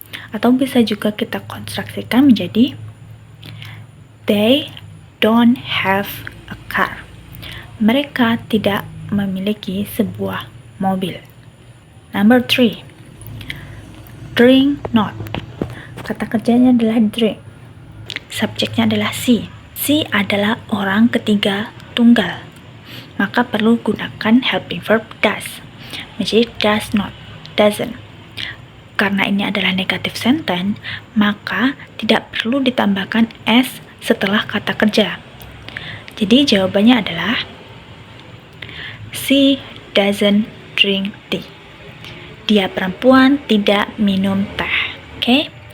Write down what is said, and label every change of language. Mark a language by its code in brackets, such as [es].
[id] Atau bisa juga kita konstruksikan menjadi [en] they don't have a car. [id] Mereka tidak memiliki sebuah mobil. [en] Number 3, drink not. [id] Kata kerjanya adalah drink. Subjeknya adalah she. She adalah orang ketiga tunggal. Maka perlu gunakan helping verb does. Menjadi does not, doesn't. Karena ini adalah negative sentence, maka tidak perlu ditambahkan s setelah kata kerja. Jadi jawabannya adalah [en] she doesn't drink tea. [id] Dia perempuan tidak minum teh. Oke?